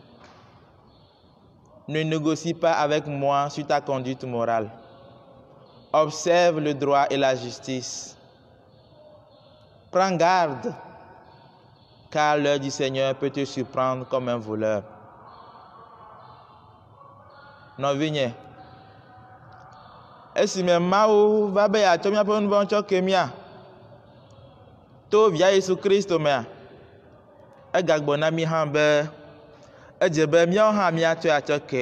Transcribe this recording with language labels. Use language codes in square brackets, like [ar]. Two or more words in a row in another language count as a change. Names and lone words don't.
[fr] Ne négocie pas avec moi sur ta conduite morale. Observe le droit et la justice. Prends garde, car l'heure du Seigneur peut te surprendre comme un voleur. [ee] Nɔvinye, esime Mawu va be yeatsɔ míaƒe nu vɔ̃wo tsɔ ke mía to via Yesu Kristo mea, egagblɔ na mí hã be edze be míawo hã míatsɔe atsɔ ke.